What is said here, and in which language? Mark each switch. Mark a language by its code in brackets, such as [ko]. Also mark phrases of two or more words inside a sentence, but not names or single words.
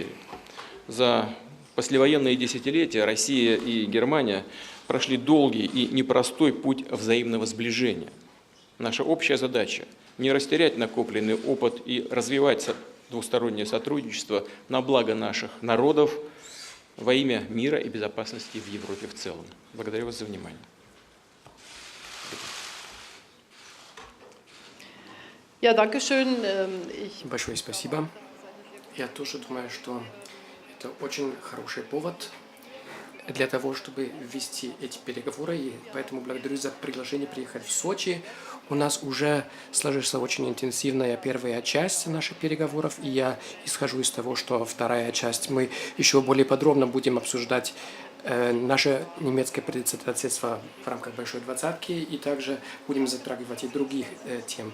[ru] За послевоенные десятилетия Россия и Германия прошли долгий и непростой путь взаимного сближения. Наша общая задача – не растерять накопленный опыт и развивать двустороннее сотрудничество на благо наших народов во имя мира и безопасности в Европе в целом. Благодарю вас за внимание. [de] Ja, danke schön. [ru] Большое спасибо. Я тоже думаю, что это очень хороший повод для того, чтобы вести эти переговоры, и поэтому благодарю за приглашение приехать в Сочи. У нас уже сложилась очень интенсивная первая часть наших переговоров, и я исхожу из того, что вторая часть мы еще более подробно будем обсуждать наше немецкое председательство в рамках Большой Двадцатки, и также будем затрагивать и других тем.